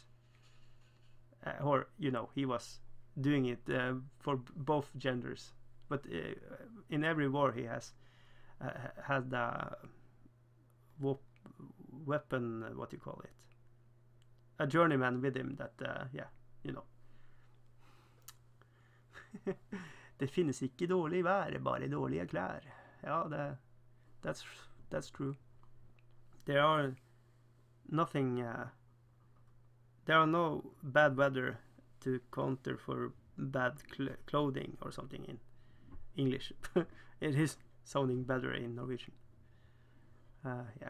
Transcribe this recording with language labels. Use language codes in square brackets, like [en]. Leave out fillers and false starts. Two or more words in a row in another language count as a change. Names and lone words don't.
[en] Or, you know, he was doing it for both genders. But in every war he has had a weapon, what do you call it? A journeyman with him that, yeah, you know. [no] Det finnes ikke dårlig vær, bare dårlige klær. Ja, [en] that's true. There are nothing there are no bad weather to counter for bad clothing or something in English. It is sounding better in Norwegian.